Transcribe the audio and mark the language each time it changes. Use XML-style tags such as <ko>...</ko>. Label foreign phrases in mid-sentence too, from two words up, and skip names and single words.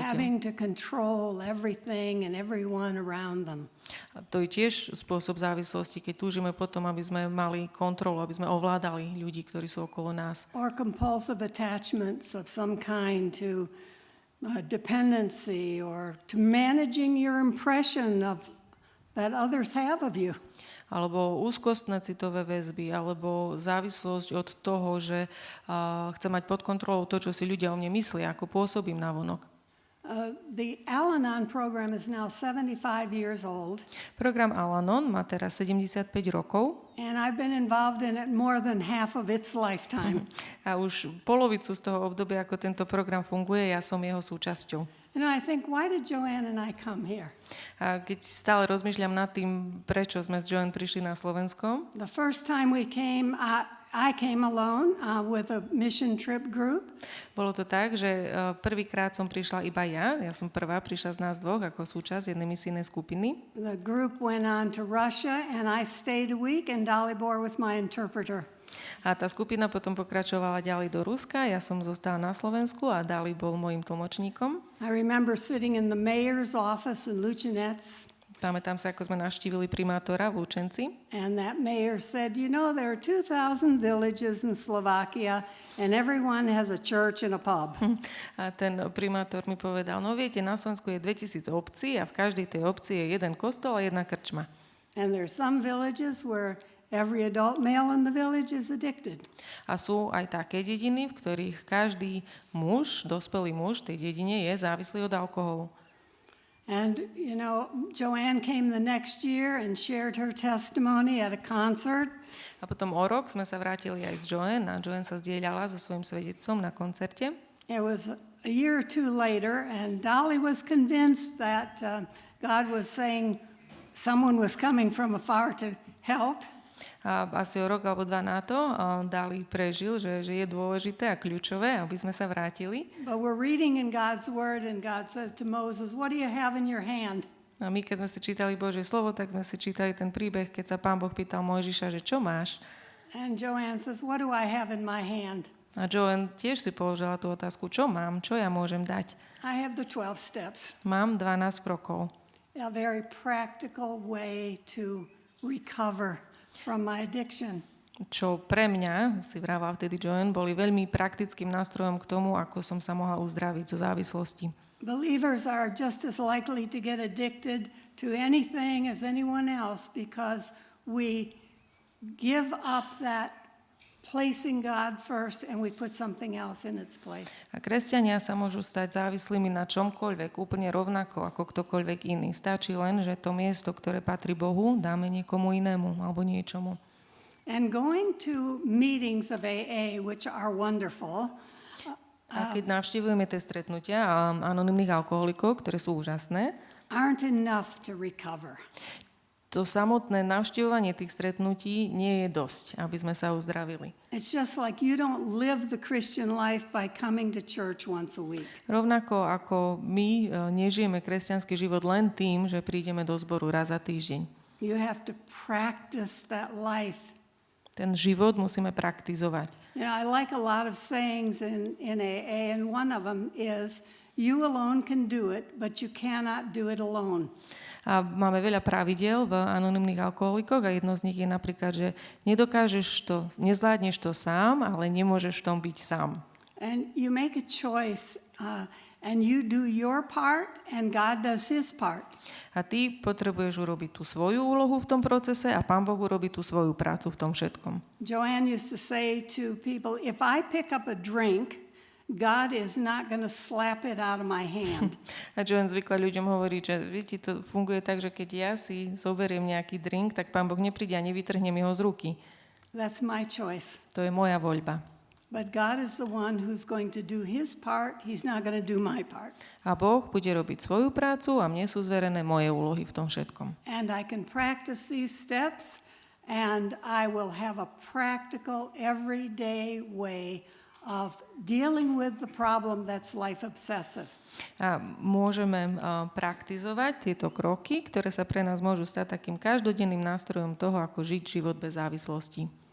<en>Having to control everything and everyone around them.</en> <sk>A to je tiež spôsob závislosti, keď túžime potom, aby sme mali kontrolu, aby sme ovládali ľudí, ktorí sú okolo nás.</sk> <en>Or compulsive attachments of some kind to dependency or to managing your impression of that others have of you.</en> <sk>Alebo úzkostné citové väzby, alebo závislosť od toho, že chcem mať pod kontrolou to, čo si ľudia o mne myslia, ako pôsobím navonok.</sk> <en>The Al-Anon program is now 75 years old.</en> <sk>Program Al-Anon má teraz 75 rokov.</sk> <en>And I've been involved in it more than half of its lifetime.</en> <sk>A už polovicu z toho obdobia, ako tento program funguje, ja som jeho súčasťou.</sk> <en>You know, I think, why did Joanne and I come here?</en> <sk>A keď stále rozmýšľam nad tým, prečo sme s Joanne prišli na Slovensko.</sk> <en>The first time we came, I came alone with a mission trip group.</en> <sk>Bolo to tak, že prvýkrát som prišla iba ja som prvá, prišla z nás dvoch ako súčasť jednej misijnej skupiny.</sk> <en>The group went on to Russia and I stayed a week and Dalibor was my interpreter.</en> <sk>A tá skupina potom pokračovala ďalej do Ruska, ja som zostala na Slovensku a Dali bol môjim tlmočníkom.</sk> <en>I remember sitting in the mayor's office in Lučenec.</en> <sk>Pamätám sa, ako sme navštívili primátora v Lučenci.</sk> <en>And that mayor said, you know, there are 2,000 villages in Slovakia and everyone has a church and a pub.</en> <sk>A ten primátor mi povedal, no viete, na Slovensku je 2000 obcí a v každej tej obci je jeden kostol a jedna krčma.</sk> <en>And there are some villages where every adult male in the village is addicted.</en> <sk>A sú aj také dediny, v ktorých každý muž, dospelý muž v tej dedine je závislý od alkoholu.</sk> <en>And, you know, Joanne came the next year and shared her testimony at a concert.</en> <sk>A potom o rok sme sa vrátili aj s Joanne a Joanne sa zdieľala so svojím svedectvom na koncerte.</sk> <en>It was a year or two later and Dolly was convinced that God was saying, someone was coming from afar to help.</en> <sk>A asi o rok alebo dva na to Dali prežil, že je dôležité a kľúčové, aby sme sa vrátili.</sk> <en>But we're reading in God's word, and God says to Moses, "What do you have in your hand?"</en> <sk>A my, keď sme si čítali Božie slovo, tak sme si čítali ten príbeh, keď sa Pán Boh pýtal Mojžiša, že čo máš?</sk> <en>And Joanne says, "What do I have in my hand?"</en> <sk>A Joanne tiež si položila tú otázku, čo mám, čo ja môžem dať?</sk> <en>I have the 12 steps.</en> <sk>Mám 12 krokov.</sk> <en>A very practical way to recover from my addiction.</en> <sk>Čo pre mňa, si vravila vtedy Joanne, boli veľmi praktickým nástrojom k tomu, ako som sa mohla uzdraviť zo závislosti.</sk> <en>Believers are just as likely to get addicted to anything as anyone else because we give up that placing God first and we put something else in its place.</en> <sk>A kresťania sa môžu stať závislými na čomkoľvek, úplne rovnako ako ktokoľvek iný. Stačí len, že to miesto, ktoré patrí Bohu, dáme niekomu inému alebo niečomu.</sk> <en>And going to meetings of AA, which are wonderful,</en> <sk>A keď navštívujeme tie stretnutia anonymných alkoholikov, ktoré sú úžasné,</sk> <en>aren't enough to recover.</en> <sk>to samotné navštívovanie tých stretnutí nie je dosť, aby sme sa uzdravili.</sk> <en>It's just like you don't live the Christian life by coming to church once a week.</en> <sk>Rovnako ako my nežijeme kresťanský život len tým, že prídeme do zboru raz za týždeň.</sk> <en>You have to practice that life.</en> <sk>Ten život musíme praktizovať.</sk> <en>You know, I like a lot of sayings in AA, and one of them is, you alone can do it, but you cannot do it alone.</en> <sk>A máme veľa pravidiel v anonymných alkoholikoch a jedno z nich je napríklad, že nezvládneš to sám, ale nemôžeš v tom byť sám.</sk> <en>And you make a choice, and you do your part, and God does his part.</en> <sk>A ty potrebuješ urobiť tú svoju úlohu v tom procese a Pán Boh urobí tú svoju prácu v tom všetkom.</sk> <en>Joanne used to say to people, if I pick up a drink, God is not going to slap it out of my hand.</en> <sk>A Joanne zvykla ľuďom hovoriť, že viete, to funguje tak, že keď ja si zoberiem nejaký drink, tak Pán Boh nepríde a nevytrhnem ho z ruky.</sk> <en>That's my choice.</en> <sk>To je moja voľba.</sk> <en>But God is the one who's going to do his part. He's not going to do my part.</en> <sk>A Boh bude robiť svoju prácu a mne sú zverené moje úlohy v tom všetkom.</sk> <en>And I can practice these steps, and I will have a practical, everyday way of dealing with the problem that's life obsessive.</en> <sk>A môžeme praktizovať tieto kroky, ktoré sa pre nás môžu stať takým každodenným nástrojom toho, ako žiť život bez závislosti.</sk>